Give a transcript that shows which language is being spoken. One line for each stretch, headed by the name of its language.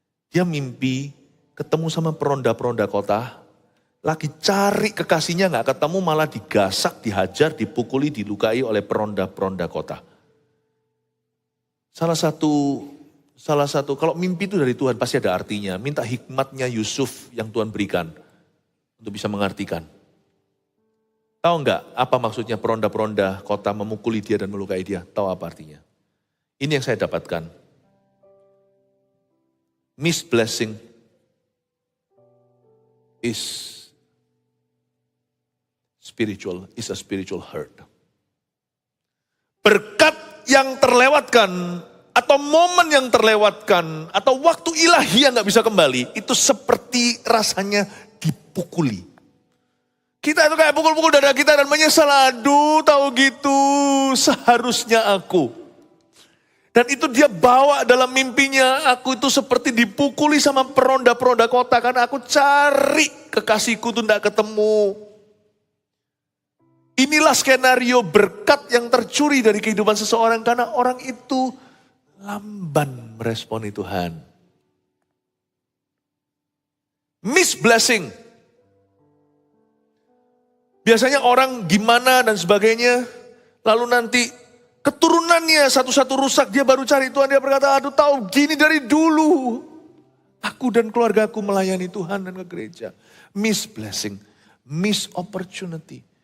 Indonesian: Dia mimpi ketemu sama peronda-peronda kota, lagi cari kekasihnya gak ketemu, malah digasak, dihajar, dipukuli, dilukai oleh peronda-peronda kota. Salah satu salah satu, kalau mimpi itu dari Tuhan pasti ada artinya. Minta hikmatnya Yusuf yang Tuhan berikan untuk bisa mengartikan. Tahu enggak apa maksudnya peronda-peronda kota memukuli dia dan melukai dia? Tahu apa artinya? Ini yang saya dapatkan.
English: Misblessing is a spiritual hurt.
Indonesian: Berkat yang terlewatkan, atau momen yang terlewatkan, atau waktu ilahi yang gak bisa kembali, itu seperti rasanya dipukuli. Kita itu kayak pukul-pukul dada kita dan menyesal, aduh tahu gitu, seharusnya aku. Dan itu dia bawa dalam mimpinya, aku itu seperti dipukuli sama peronda-peronda kota, karena aku cari kekasihku tuh gak ketemu. Inilah skenario berkat yang tercuri dari kehidupan seseorang karena orang itu lamban meresponi Tuhan.
English: Misblessing.
Indonesian: Biasanya orang gimana dan sebagainya, lalu nanti keturunannya satu-satu rusak, dia baru cari Tuhan, dia berkata, aduh tahu gini dari dulu. Aku dan keluargaku melayani Tuhan dan ke gereja.
English: Misblessing, miss opportunity.